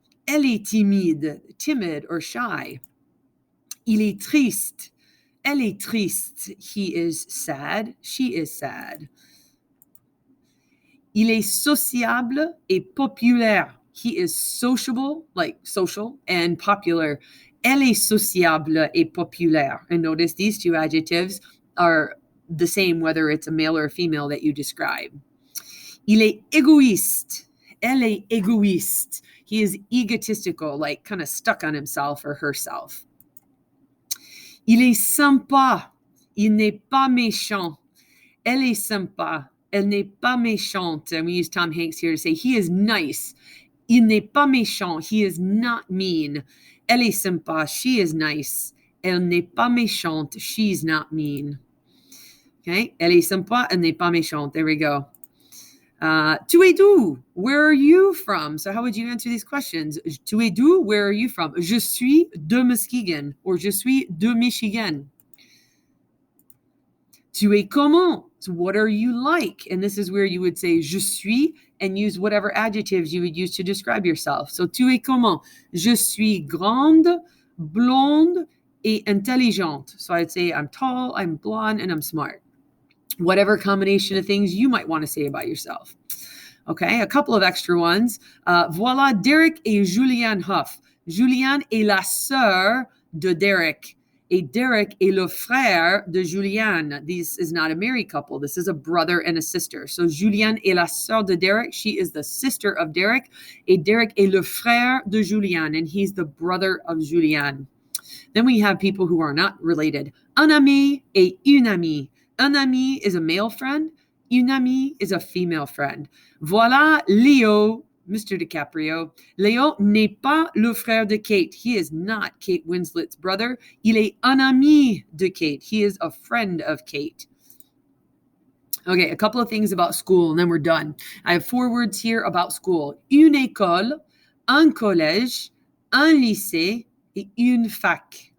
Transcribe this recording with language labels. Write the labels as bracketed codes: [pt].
[fr] Elle est timide, [en] timid or shy. [fr] Il est triste. Elle est triste. [en] He is sad. She is sad. [fr] Il est sociable et populaire. [en] He is sociable, like social, and popular. [fr] Elle est sociable et populaire. [en] And notice these two adjectives are the same whether it's a male or a female that you describe. [fr] Il est égoïste. Elle est égoïste. [en] He is egotistical, like kind of stuck on himself or herself. [fr] Il est sympa. Il n'est pas méchant. Elle est sympa. Elle n'est pas méchante. [en] And we use Tom Hanks here to say he is nice. [fr] Il n'est pas méchant. [en] He is not mean. [fr] Elle est sympa. [en] She is nice. [fr] Elle n'est pas méchante. [en] She's not mean. Okay? [fr] Elle est sympa. Elle n'est pas méchante. [en] There we go. [fr] Tu es d'où? [en] Where are you from? So how would you answer these questions? [fr] Tu es d'où? [en] Where are you from? [fr] Je suis de Muskegon. Or je suis de Michigan. Tu es comment? [en] So what are you like? And this is where you would say je suis and use whatever adjectives you would use to describe yourself. [fr] So tu es comment? Je suis grande, blonde, et intelligente. [en] So I'd say I'm tall, I'm blonde, and I'm smart. Whatever combination of things you might want to say about yourself. Okay, a couple of extra ones. [fr] Voilà Derek et Julianne Huff. Julianne est la sœur de Derek. Et Derek est le frère de Julianne. [en] This is not a married couple. This is a brother and a sister. [fr] So Julianne est la sœur de Derek. [en] She is the sister of Derek. [fr] Et Derek est le frère de Julianne. [en] And he's the brother of Julianne. Then we have people who are not related. [fr] Un ami et une amie. Un ami [en] is a male friend. Une amie is a female friend. [fr] Voilà Leo, Mr. DiCaprio. Leo n'est pas le frère de Kate. [en] He is not Kate Winslet's brother. [fr] Il est un ami de Kate. [en] He is a friend of Kate. Okay, a couple of things about school, and then we're done. I have 4 words here about school. [fr] Une école, un collège, un lycée, et une fac.